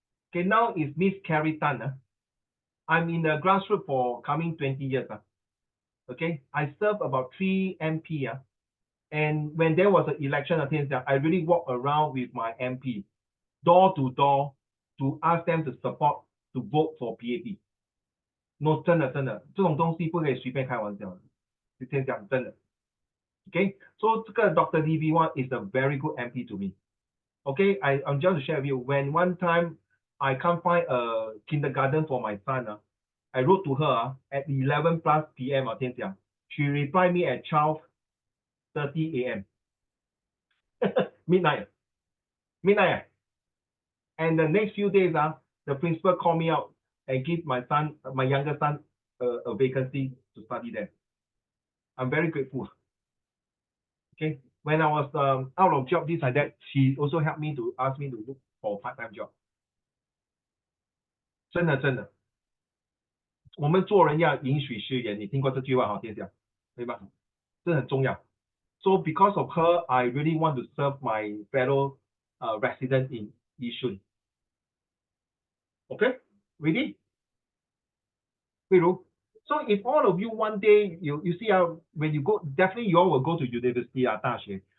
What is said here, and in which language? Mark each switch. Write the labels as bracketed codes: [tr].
[en] Okay, now is Miss Carrie Tan. I'm in the grassroots for coming 20 years. Okay, I served about 3 MP. And when there was an election, I really walked around with my MP, door to door, to ask them to support, to vote for PAP. [zh] No, 真的，这种东西不可以随便开玩笑的。先讲真的。 [en] Okay, so 这个 Dr. DV1 is a very good MP to me. Okay, I'm just to share with you, when one time I can't find a kindergarten for my son, I wrote to her at 11 plus PM. She replied me at 12:30 AM. Midnight. And the next few days, the principal called me out and give my younger son, a vacancy to study there. I'm very grateful. Okay, when I was out of job, this like that, she also helped me to ask me to look for a part-time job. [zh] 真的，我们做人要允许失言，你听过这句话哈，天讲，对吧？这很重要。 [en] So because of her, I really want to serve my fellow resident in Yishun. Okay, ready? 慧茹。 So if all of you one day you see when you go, definitely you all will go to university 大学。